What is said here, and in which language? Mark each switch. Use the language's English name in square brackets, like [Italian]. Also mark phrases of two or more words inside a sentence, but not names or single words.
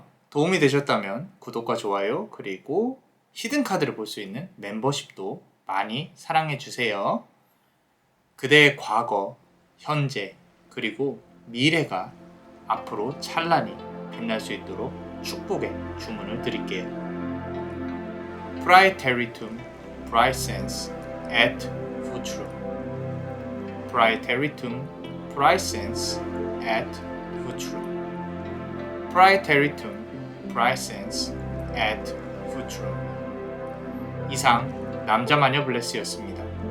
[Korean] 도움이 되셨다면 구독과 좋아요 그리고 히든 카드를 볼 수 있는 멤버십도 많이 사랑해 주세요. 그대의 과거, 현재 그리고 미래가 앞으로 찬란히 빛날 수 있도록 축복의 주문을 드릴게요. [Latin] Praeteritum, Praesens et Futuro. Praeteritum, Praesens et Futuro. Praeteritum, Praesens et Futuro. [Korean] 이상 남자마녀 블레스였습니다.